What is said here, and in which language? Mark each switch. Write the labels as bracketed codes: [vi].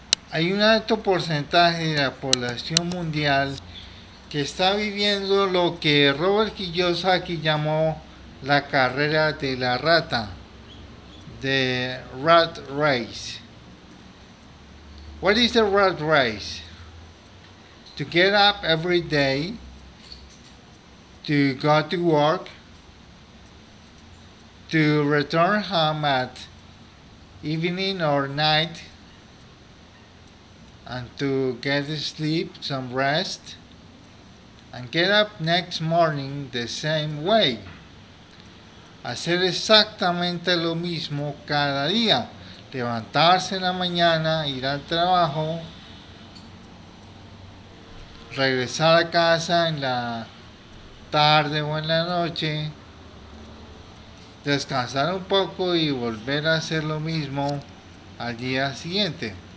[es] Hay un alto porcentaje de la población mundial que está viviendo lo que Robert Kiyosaki llamó la carrera de la rata, [en] the rat race. What is the rat race? To get up every day, to go to work, to return home at evening or night, and to get sleep, some rest, and get up next morning the same way. [es] Hacer exactamente lo mismo cada día. Levantarse en la mañana, ir al trabajo, regresar a casa en la tarde o en la noche, descansar un poco y volver a hacer lo mismo al día siguiente.